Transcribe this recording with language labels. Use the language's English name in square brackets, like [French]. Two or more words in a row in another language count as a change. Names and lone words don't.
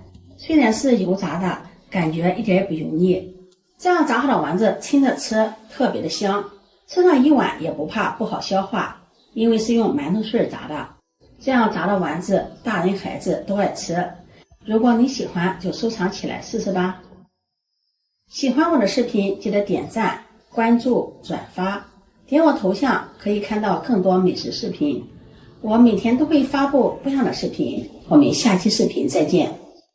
[Chinese] 雖然是油炸的，感覺一點也不油膩。這樣炸好的丸子清着吃特別的香，吃上一碗也不怕不好消化，因為是用馒頭碎炸的。這樣炸的丸子大人孩子都愛吃。如果你喜歡，就收藏起來試試吧。喜歡我的視頻，記得點讚、關注、轉發，點我頭像可以看到更多美食視頻。我每天都會發布不一樣的視頻，我們下期視頻再見。